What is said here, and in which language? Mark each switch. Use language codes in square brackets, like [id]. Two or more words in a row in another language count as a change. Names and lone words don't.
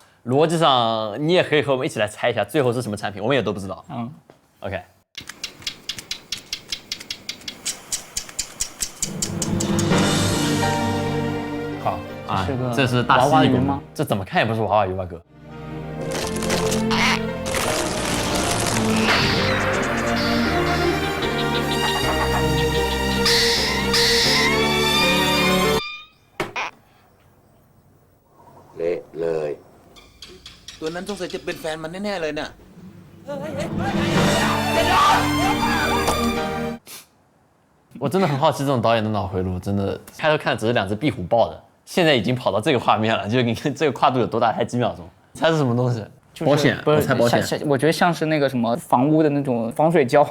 [zh] 逻辑上你也可以和我们一起来猜一下，最后是什么产品，我们也都不知道。OK。好啊，这是大蜥蜴吗？这怎么看也不是娃娃鱼吧，哥？ [th] เละเลยตัวนั้นสงสัยจะเป็นแฟนมันแน่ๆเลยเนี่ย [zh] 我真的很好奇这种导演的脑回路，真的开头看的只是2只壁虎抱的，现在已经跑到这个画面了，就你看这个跨度有多大，才几秒钟？猜是什么东西？保险？不是，我猜保险。我觉得像是那个什么房屋的那种防水胶。